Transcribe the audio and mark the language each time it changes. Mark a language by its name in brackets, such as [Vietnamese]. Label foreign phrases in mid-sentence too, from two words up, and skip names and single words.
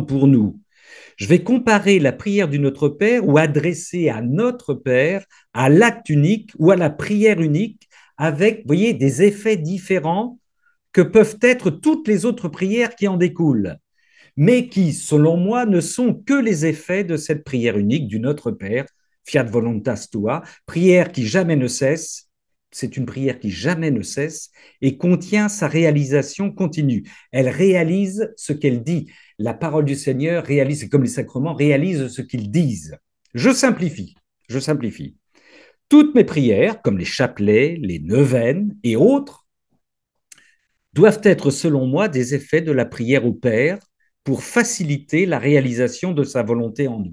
[French] pour nous, je vais comparer la prière du Notre Père ou adressée à notre Père, à l'acte unique ou à la prière unique, avec, vous voyez, des effets différents que peuvent être toutes les autres prières qui en découlent, mais qui, selon moi, ne sont que les effets de cette prière unique du Notre Père, [Latin] Fiat voluntas tua, [French] prière qui jamais ne cesse, c'est une prière qui jamais ne cesse et contient sa réalisation continue. Elle réalise ce qu'elle dit. La parole du Seigneur réalise, comme les sacrements, réalise ce qu'ils disent. Je simplifie, je simplifie. Toutes mes prières, comme les chapelets, les neuvaines et autres, doivent être, selon moi, des effets de la prière au Père pour faciliter la réalisation de sa volonté en nous.